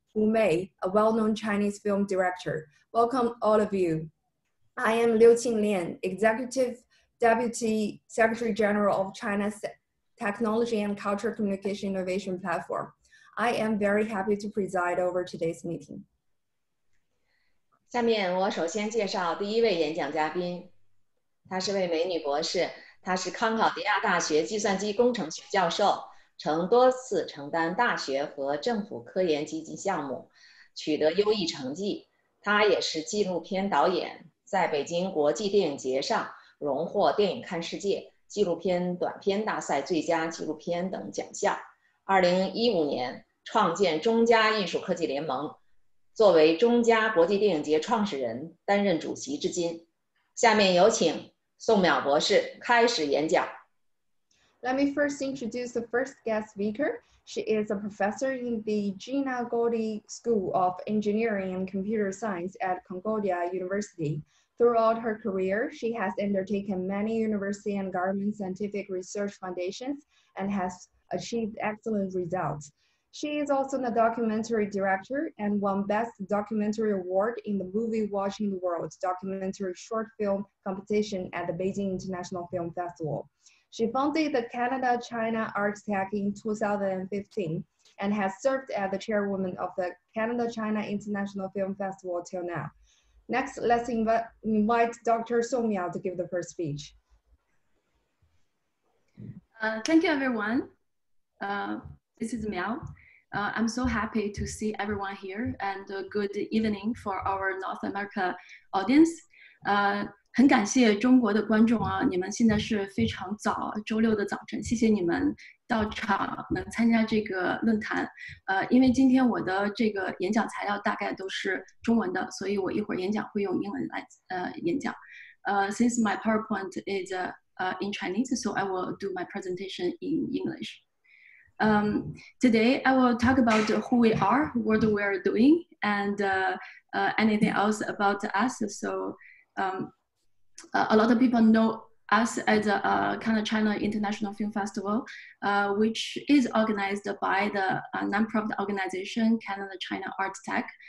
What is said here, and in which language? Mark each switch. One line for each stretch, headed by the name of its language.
English: Wu Mei, a well-known Chinese film director. Welcome all of you. I am Liu Qinglian, Executive Deputy Secretary General of China's Technology and Cultural Communication Innovation Platform. I am very happy to preside over today's meeting.
Chinese: 下面我首先介绍第一位演讲嘉宾，她是位美女博士，她是康考迪亚大学计算机工程学教授，曾多次承担大学和政府科研基金项目，取得优异成绩。她也是纪录片导演，在北京国际电影节上荣获电影看世界纪录片短片大赛最佳纪录片等奖项。 2015年创建中加艺术科技联盟，作为中加国际电影节创始人，担任主席至今。下面有请宋淼博士开始演讲。
English: Let me first introduce the first guest speaker. She is a professor in the Gina Goldie School of Engineering and Computer Science at Concordia University. Throughout her career, she has undertaken many university and government scientific research foundations and has achieved excellent results. She is also a documentary director and won Best Documentary Award in the Movie Watching the World documentary short film competition at the Beijing International Film Festival. She founded the Canada-China Art Tech in 2015 and has served as the chairwoman of the Canada-China International Film Festival till now. Next, let's invite Dr. Song Miao to give the first speech. Thank you, everyone. This is Miao. I'm so happy to see everyone here, and good evening for our North America audience.
Chinese: 很感谢中国的观众啊，你们现在是非常早，周六的早晨，谢谢你们到场能参加这个论坛。因为今天我的这个演讲材料大概都是中文的，所以我一会儿演讲会用英文来演讲。
English: Since my PowerPoint is in Chinese, so I will do my presentation in English. Today I will talk about who we are, what we are doing, and anything else about us. So a lot of people know us as a Canada-China International Film Festival, which is organized by the nonprofit organization Canada-China Art Tech.